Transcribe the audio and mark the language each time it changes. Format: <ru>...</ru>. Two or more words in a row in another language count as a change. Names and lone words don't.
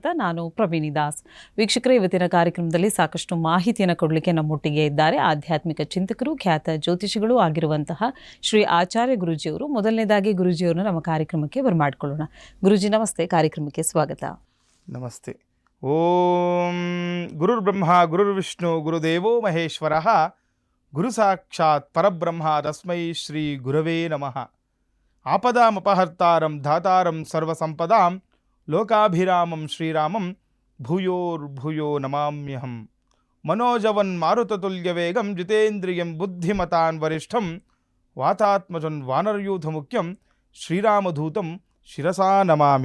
<kn>ನಾನು ಪ್ರವೀಣಿ ದಾಸ್. ವೀಕ್ಷಕರೇ, ಇವತ್ತಿನ ಕಾರ್ಯಕ್ರಮದಲ್ಲಿ ಸಾಕಷ್ಟು ಮಾಹಿತಿಯನ್ನು ಕೊಡಲಿಕ್ಕೆ ನಮ್ಮೊಟ್ಟಿಗೆ ಇದ್ದಾರೆ ಆಧ್ಯಾತ್ಮಿಕ ಚಿಂತಕರು, ಖ್ಯಾತ ಜ್ಯೋತಿಷಿಗಳು ಆಗಿರುವಂತಹ ಶ್ರೀ ಆಚಾರ್ಯ ಗುರೂಜಿಯವರು. ಮೊದಲನೇದಾಗಿ ಗುರೂಜಿಯವರನ್ನು ನಮ್ಮ ಕಾರ್ಯಕ್ರಮಕ್ಕೆ ಬರಮಾಡಿಕೊಳ್ಳೋಣ. ಗುರೂಜಿ ನಮಸ್ತೆ, ಕಾರ್ಯಕ್ರಮಕ್ಕೆ ಸ್ವಾಗತ. ನಮಸ್ತೆ.</kn> <sa>ಓಂ ಗುರುರ್ ಬ್ರಹ್ಮ ಗುರುರ್ ವಿಷ್ಣು ಗುರುದೇವೋ ಮಹೇಶ್ವರ ಗುರು ಸಾಕ್ಷಾತ್ ಪರಬ್ರಹ್ಮ ತಸ್ಮೈ ಶ್ರೀ ಗುರವೇ ನಮಃ. ಆಪದಾಮಪಹರ್ತಾರಂ ಧಾತಾರಂ ಸರ್ವಸಂಪದಾಂ ಲೋಕಾಭಿರಾಮಂ ಶ್ರೀರಾಮಂ ಭೂಯೋರ್ಭೂಯೋ ನಮಾಮ್ಯಹಂ. ಮನೋಜವನ್ ಮಾರುತತುಲ್ಯವೇಗಂ ಜಿತೇಂದ್ರಿಯಂ ಬುದ್ಧಿಮತಾನ್ ವರಿಷ್ಠಂ ವಾತಾತ್ಮಜನ್ ವಾನರಯೂಥ ಮುಖ್ಯಂ ಶ್ರೀರಾಮಧೂತಂ ಶಿರಸಾ ನಮಾಮಿ.</sa>